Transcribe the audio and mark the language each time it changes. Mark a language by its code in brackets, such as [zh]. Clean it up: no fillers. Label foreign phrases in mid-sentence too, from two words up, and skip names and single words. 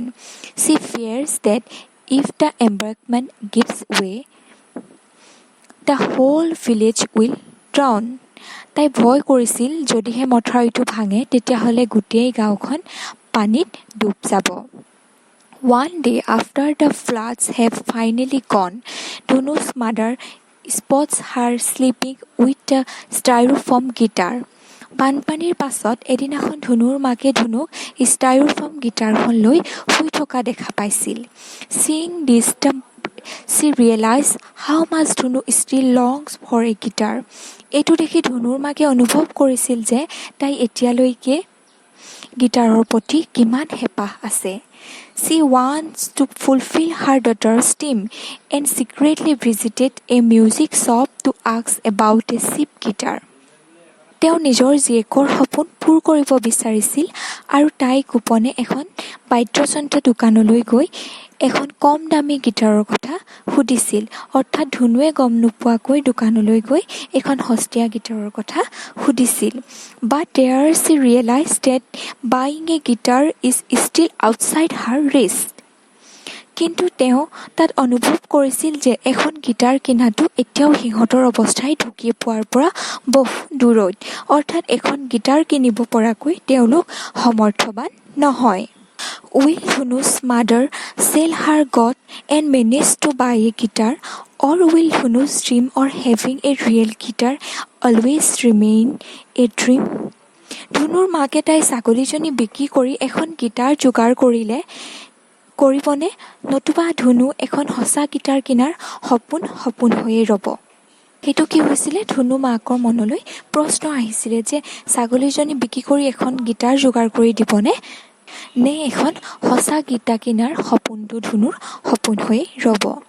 [en] She fears that if the embankment gives way, the whole village will drown. [as] তাই ভয় কৰিছিল যদিহে মথাউৰিটো ভাঙে তেতিয়াহ'লে গোটেই গাঁওখন পানীত ডুব যাব। [en] One day after the floods have finally gone, Dhunu's mother spots her sleeping with a styrofoam guitar. [as] বানপানীৰ পাছত এদিনাখন ধুনুৰ মাকে ধুনুক ষ্টাইৰোফোম গীটাৰখন লৈ শুই থকা দেখা পাইছিল। [en] Seeing this, she realized how much Dhunu still longs for a guitar. [as] এইটো দেখি ধুনুৰ মাকে অনুভৱ কৰিছিল যে তাই এতিয়ালৈকে গীটাৰৰ প্ৰতি কিমান হেঁপাহ আছে। [en] She wants to fulfill her daughter's dream and secretly visited a music shop to ask about a cheap guitar. [as] তেওঁ নিজৰ জীয়েকৰ সপোন পূৰ কৰিব বিচাৰিছিল আৰু তাই গোপনে এখন বাদ্যযন্ত্ৰ দোকানলৈ গৈ এখন কম দামী গীটাৰৰ কথা সুধিছিল। অৰ্থাৎ ধুনুৱে গম নোপোৱাকৈ দোকানলৈ গৈ এখন সস্তীয়া গীটাৰৰ কথা সুধিছিল। [en] But there she realized that buying a guitar is still outside her reach. [as] কিন্তু তেওঁ তাত অনুভৱ কৰিছিল যে এখন গীটাৰ কিনাটো এতিয়াও সিহঁতৰ অৱস্থাই ঢুকি পোৱাৰ পৰা বহু দূৰৈত। অৰ্থাৎ এখন গীটাৰ কিনিব পৰাকৈ তেওঁলোক সমৰ্থবান নহয়। [en] Will Dhunu's mother sell her god and manage to buy a guitar, or will Dhunu's dream of having a real guitar always remain a dream? [as] ধুনুৰ মাকে তাই ছাগলীজনী বিক্ৰী কৰি এখন গীটাৰ যোগাৰ কৰিবনে, নতুবা ধুনু এখন সঁচা গীটাৰ কিনাৰ সপোন হৈয়ে ৰ'ব। সেইটো কি হৈছিলে, ধুনু মাকৰ মনলৈ প্ৰশ্ন আহিছিলে যে ছাগলীজনী বিক্ৰী কৰি এখন গীটাৰ যোগাৰ কৰি দিবনে, নে এখন সঁচা গীটাৰ কিনাৰ সপোনটো ধুনুৰ সপোন হৈয়ে ৰ'ব।